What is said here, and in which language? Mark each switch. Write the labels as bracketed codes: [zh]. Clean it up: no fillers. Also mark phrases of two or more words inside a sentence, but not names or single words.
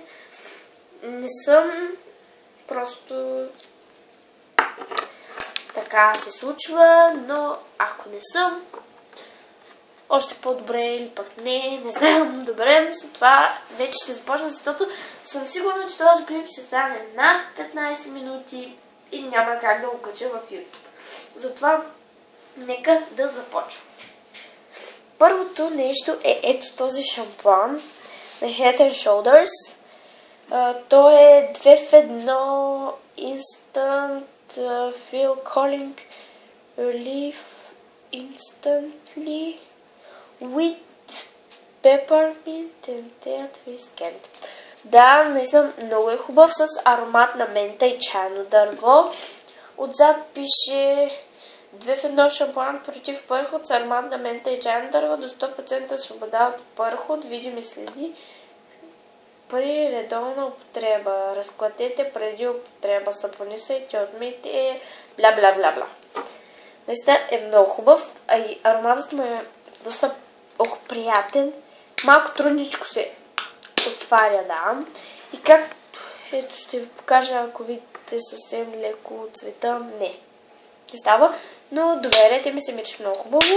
[bg] Не съм, просто така се случва, но ако не съм, още по-добре или пък не знам, добре, с това вече ще започна, защото съм сигурна, че този клип ще стане над 15 минути и няма как да го кача в YouTube. Затова нека да започвам. Първото нещо е ето този шампуан на Head and Shoulders. То е 2 в 1 [en] Instant Feel Calling Relief Instantly with Peppermint and Tea Scent. [bg] Да, наистина много е хубав, с аромат на мента и чайно дърво. Отзад пише 2 в 1 шампуан против пърхот с аромат на мента и чайно дърво до 100% свобода от пърхот, видими следи при редовна употреба. Разклатете преди употреба, сапонисайте, отмийте, бла бла бла бла. Наистина е много хубав, а и ароматът му е доста приятен. Малко трудничко се отваря, да. И как, ето ще ви покажа, ако видите съвсем леко цвета, не става, но доверете ми се, ми, че е много хубаво.